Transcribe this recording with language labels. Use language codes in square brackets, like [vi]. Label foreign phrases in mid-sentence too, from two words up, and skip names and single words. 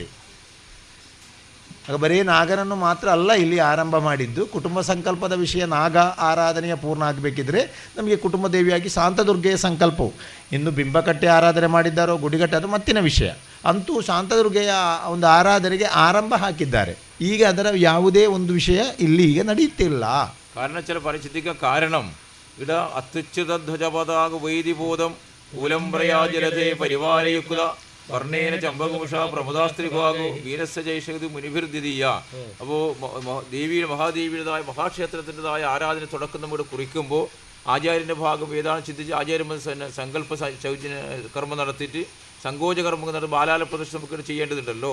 [kn] ಆಗ ಬರೀ ನಾಗನನ್ನು ಮಾತ್ರ ಅಲ್ಲ ಇಲ್ಲಿ ಆರಂಭ ಮಾಡಿದ್ದು, ಕುಟುಂಬ ಸಂಕಲ್ಪದ ವಿಷಯ ನಾಗ ಆರಾಧನೆಯ ಪೂರ್ಣ ಆಗಬೇಕಿದ್ರೆ ನಮಗೆ ಕುಟುಂಬ ದೇವಿಯಾಗಿ ಶಾಂತದುರ್ಗೆಯ ಸಂಕಲ್ಪವು. ಇನ್ನು ಬಿಂಬಕಟ್ಟೆ ಆರಾಧನೆ ಮಾಡಿದ್ದಾರೋ ಗುಡಿಗಟ್ಟೆ ಅದು ಮತ್ತಿನ ವಿಷಯ. ಅಂತೂ ಶಾಂತದುರ್ಗೆಯ ಒಂದು ಆರಾಧನೆಗೆ ಆರಂಭ ಹಾಕಿದ್ದಾರೆ. ಈಗ ಅದರ ಯಾವುದೇ ಒಂದು ವಿಷಯ ಇಲ್ಲಿ ಈಗ ನಡೆಯುತ್ತಿಲ್ಲ. [ml] കാരണം ചില പരിചിതിക്ക കാരണം [sa] ഇട അത്യുച്ഛിത ധ്വജപതാക വൈദിബോധം ഉലംബ്രയാജലതേ പരിവാരയുക്ത വർണ്ണേന ചമ്പകുമുഷ പ്രമുദാസ്ത്രിഭാഗോ വീരസ്യ ജൈഷകതി മുനിഭിർദ്ദിതീയ. [ml] അപ്പോൾ ദേവിയുടെ മഹാദേവിയുടേതായ മഹാക്ഷേത്രത്തിൻ്റെതായ ആരാധന തുടക്കം നമ്മോട് കുറിക്കുമ്പോൾ ആചാര്യൻ്റെ ഭാഗം ഏതാണ് ചിന്തിച്ച് ആചാര്യൻ സങ്കല്പ കർമ്മം നടത്തിയിട്ട് സങ്കോച കർമ്മം നടത്തി ബാലാല പ്രതിഷ്ഠ നമുക്ക് ചെയ്യേണ്ടതുണ്ടല്ലോ.